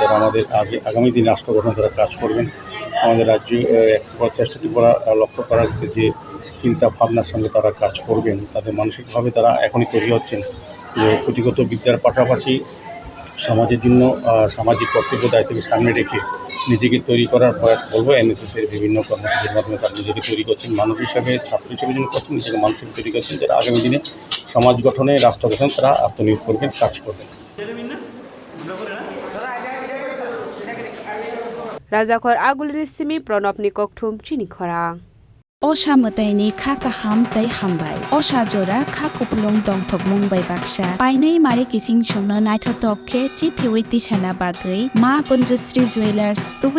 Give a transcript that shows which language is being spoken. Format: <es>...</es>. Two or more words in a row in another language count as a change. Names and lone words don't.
<bn>তারা আমাদের আগামী দিনে রাষ্ট্র গঠনে তারা কাজ করবেন আমাদের রাজ্য শ্রেষ্ঠ ত্রিপুরা লক্ষ্য করা হচ্ছে যে চিন্তা ভাবনার সঙ্গে তারা কাজ করবেন তাদের মানসিকভাবে তারা এখনই তৈরি হচ্ছেন যে পুঁথিগত বিদ্যার পাশাপাশি সমাজের জন্য সামাজিক কর্তব্য দায়িত্বকে সামনে রেখে নিজেকে তৈরি করার প্রয়াস করবো NSSের বিভিন্ন কর্মসূচির মাধ্যমে তারা নিজেকে তৈরি করছেন মানুষ হিসাবে ছাত্র হিসেবে যিনি করছেন নিজেকে মানসিক তৈরি করছেন যারা আগামী দিনে সমাজ গঠনে রাষ্ট্র গঠনে তারা আত্মনিয়োগ করবেন কাজ করবেন</bn> <trp>Rajakhor Agulri Simi Pranopni Kokthum Chini Khorang Osha mataini kha kaham tai hambai Osha jora kha kuplong dongthok Mumbai baksa painai mare kising chungna naithotok khe chithiwi tisana bagai ma Kunjusri Jewelers Thwi</trp>